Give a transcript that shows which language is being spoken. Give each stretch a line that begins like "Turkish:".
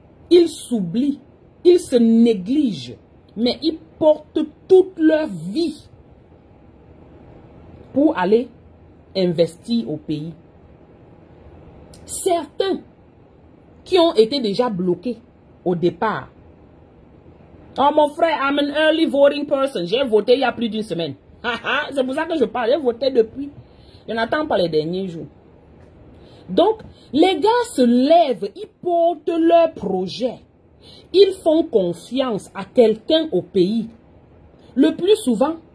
French: Ils s'oublient, ils se négligent, mais ils portent toute leur vie pour aller investir au pays. Certains qui ont été déjà bloqués au départ. Oh mon frère,
English: I'm an early voting person.
French: J'ai voté il y a plus d'une semaine. C'est pour ça que je parle. J'ai voté depuis. Je n'attends pas les derniers jours. Donc, les gars se lèvent, ils portent leur projet. Ils font confiance à quelqu'un au pays. Le plus souvent,